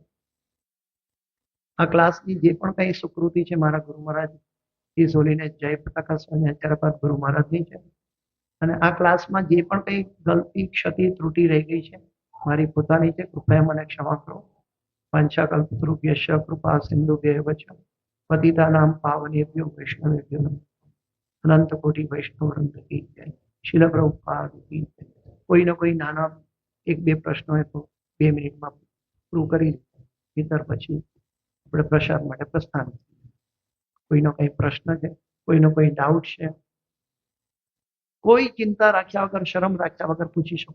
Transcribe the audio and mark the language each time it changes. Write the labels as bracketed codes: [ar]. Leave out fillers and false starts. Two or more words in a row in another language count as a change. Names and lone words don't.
[gu] આ ક્લાસની જે પણ કંઈ સુકૃતિ છે મારા ગુરુ મહારાજ એ સોલીને જય પતાકા સ્વામી આચાર્યપાદ ગુરુ મહારાજની છે. અને આ ક્લાસમાં જે પણ કંઈ ગલતી, ક્ષતિ, ત્રુટિ રહી ગઈ છે મારી પોતાની છે. કૃપયા મને ક્ષમા કરો. [sa] પાંચાકલ્પતરુભ્યશ્ચ કૃપા સિંધુભ્યૈવ ચ પતિતાનાં પાવનેભ્યો વૈષ્ણવેભ્યો નમઃ. [gu] અનંત કોટી વૈષ્ણવ વૃંદ કી જય. શીલ પ્રભુપાદ કી જય. કોઈને કોઈ નાના 1-2 પ્રશ્નો હોય તો 2 મિનિટમાં પૂરું કરી નહીતર પછી આપણે પ્રસાદ માટે પ્રસ્થાન કરીએ. કોઈનો કંઈ પ્રશ્ન છે, કોઈનો કોઈ ડાઉટ છે, કોઈ ચિંતા રાખ્યા વગર, શરમ રાખ્યા વગર પૂછી શકો.